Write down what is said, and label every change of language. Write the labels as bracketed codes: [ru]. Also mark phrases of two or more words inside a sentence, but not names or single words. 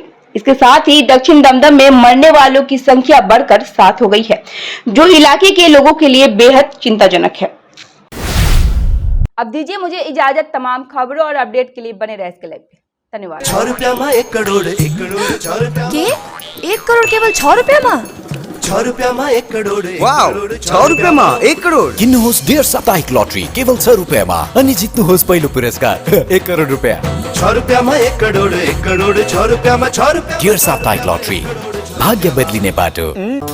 [hi] इसके साथ ही दक्षिण दमदम में मरने वालों की संख्या बढ़कर 7 हो गई है, जो इलाके के लोगों के लिए बेहद चिंताजनक है। अब दीजिए मुझे इजाजत। तमाम खबरों और अपडेट के लिए बने रहे इसके लाइव पे। धन्यवाद। 6 रुपया में 1 करोड़ 1 करोड़ केवल 6 रुपया में 6 रुपया में 1 करोड़। [ne] वाव, [hi] 6 रुपया में 1 करोड़ [ne] किन्नुहोस् डेढ साप्ताहिक लटरी केवल 6 रुपयामा अनि जित्नुहोस् पहिलो पुरस्कार 1 करोड रुपैयाँ। [hi] 6 रुपया में 1 करोड़ 1 करोड़ 6 रुपया में 6 रुपया। [ne] डेढ साप्ताहिक लटरी, भाग्य बदलिने बाटो।